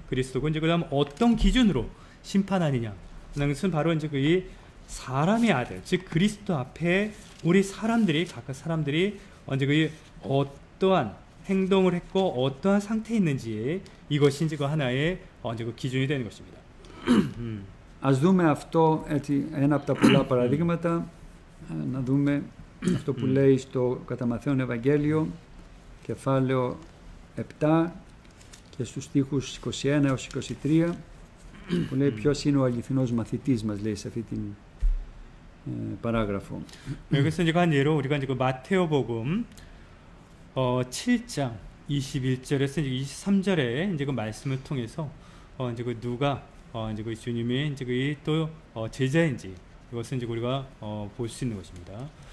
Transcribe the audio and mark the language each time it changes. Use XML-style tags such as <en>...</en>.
<ko>그리스도고 이제 그다음 어떤 기준으로 심판하느냐 하는 것은 바로 이제 그 사람의 아들, 즉 그리스도 앞에 우리 사람들이 각각 사람들이 이제 그 어떠한 행동을 했고 어떠한 상태에 있는지 이것이 이제 그 하나의 이제 그 기준이 되는 것입니다.</ko> <el>Ας δούμε αυτό έτσι, ένα από τα πολλά παραδείγματα, να δούμε αυτό που λέει στο κατά Μαθαίον Ευαγγέλιο, κεφάλαιο 7 και στους στίχους 21 έως 23, που λέει ποιος είναι ο αληθινός μαθητής μας, λέει σε αυτή την παράγραφο.</el> <ko>여기서 이제 한 예로 우리가 이제 그 마태오복음 7장 21절에서 23절에 이제 그 말씀을 통해서 이제 그 누가 이제 그 주님의 이제 그 또 제자인지 이것을 이제 우리가 볼 수 있는 것입니다.</ko>